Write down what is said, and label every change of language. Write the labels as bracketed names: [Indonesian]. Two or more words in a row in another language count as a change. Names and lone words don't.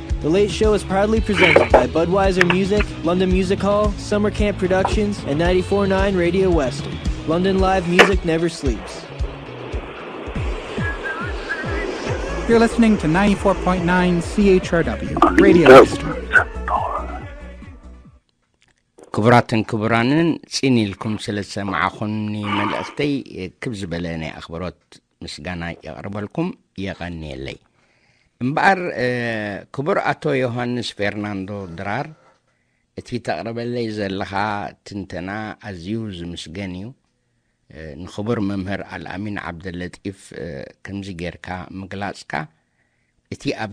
[English] The Late Show is proudly presented by Budweiser Music, London Music Hall, Summer Camp Productions, and 94.9 Radio Western. London live music never sleeps. You're listening to 94.9 CHRW Radio Western. [Tigrinya] ክቡራትን ክቡራንን ጽኒልኩም ስለሰማዕኹምኒ መልእኽተይ ክብዝ በለኒ ኣኽብሮት ምስጋና የቕርበልኩም የቐኒየለይ እምበኣር ክቡር አቶ ዮሐንስ ፌርናንዶ ድራር እቲ ተቕርበለይ ዘለኻ ትንተና ኣዝዩ ዝምስገን እዩ ንኽቡር መምህር አልአሚን ዓብደለጢፍ ከምዚ ጌርካ ምግላጽካ እቲ ኣብ